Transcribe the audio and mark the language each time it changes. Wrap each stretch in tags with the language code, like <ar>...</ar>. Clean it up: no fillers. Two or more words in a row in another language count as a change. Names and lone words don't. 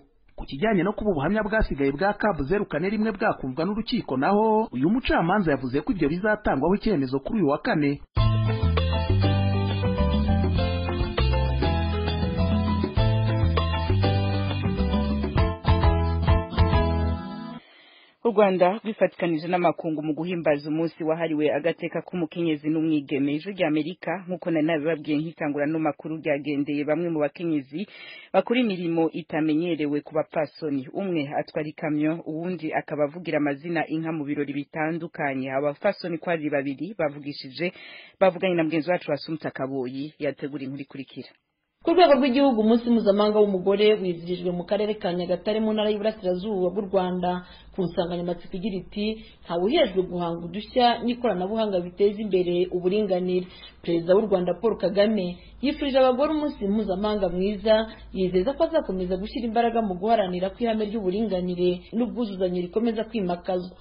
<rw>Ku kijyanye no kuba ubuhamya bwasigaye bwa Kabu 041 bwakumvwa n'urukiko naho uyu mucamanza yavuze ko ibyo bizatangwaho icyemezo kuri uyu wa kane.</rw> <rn>U Rwanda rwifatikanije n'amakungu mu guhimbaza umunsi wahariwe agateka k'umukenyezi n'umwigeme. Ijwi ry'Amerika nk'uko nari nabibabwiye nkitangura no makuru ryagendeye bamwe mu bakenyezi bakora imirimo itamenyerewe ku bapfasoni. Umwe atwara ikamyo, uwundi akaba avugira amazina inka mu birori bitandukanye. Abapfasoni ko ari babiri bavuganye na mugenzi wacu Asumta Kaboyi yategura inkuru ikurikira.</rn> <rw>Ku rwego rw'igihugu umunsi mpuzamahanga w'umugore wizihirijwe mu karere ka Nyagatare mu ntara y'Iburasirazuba bw'u Rwanda ku nsanganyamatsiko igira iti ntawuhejwe guhanga udushya n'ikoranabuhanga biteza imbere uburinganire. Perezida w'u Rwanda Paul Kagame yifurije abagore umunsi mpuzamahanga mwiza, yizeza ko azakomeza gushyira imbaraga mu guharanira ko ihame ry'uburinganire n'ubwuzuzanye rikomeza kwimakazwa.</rw>